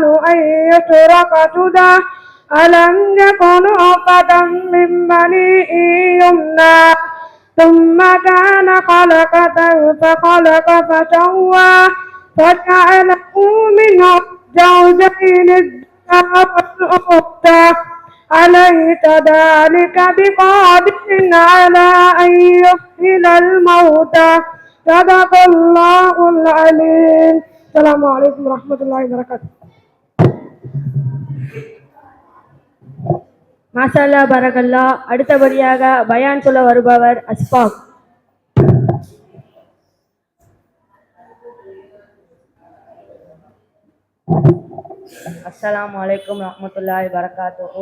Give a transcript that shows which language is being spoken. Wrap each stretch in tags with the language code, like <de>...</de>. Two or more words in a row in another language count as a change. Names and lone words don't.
<ar>أن يترك سدى ألم يكن نطفة من مني يمنى ثم كان علقة فخلق فسوى فجعله منه زوجين الذكر والأنثى أليس ذلك بقادر على أن يحيي الموتى صدق الله العليم. السلام عليكم ورحمة الله وبركاته. ما شاء الله بارك الله.</ar> <ta>அடுத்தபடியாக பயான் சொல்ல வருபவர் அஸ்பாக்.</ta> <ar>السلام عليكم رحمة الله وبركاته.</ar>